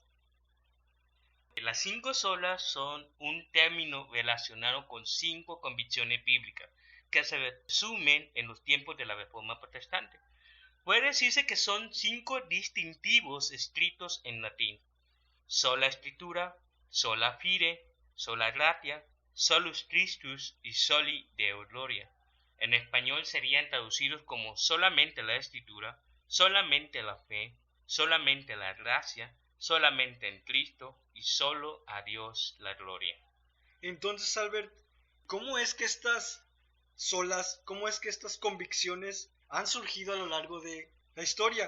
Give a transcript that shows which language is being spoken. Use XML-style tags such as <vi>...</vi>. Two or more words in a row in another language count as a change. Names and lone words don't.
<es>Las 5 solas son un término relacionado con 5 convicciones bíblicas que se resumen en los tiempos de la Reforma Protestante. Puede decirse que son 5 distintivos escritos en latín: sola Escritura,</es> <la>sola fide, sola gratia, solus Christus y soli Deo gloria.</la> <es>En español serían traducidos como solamente la Escritura, solamente la fe, solamente la gracia, solamente en Cristo y solo a Dios la gloria. Entonces, Albert, ¿cómo es que estas convicciones han surgido a lo largo de la historia?</es>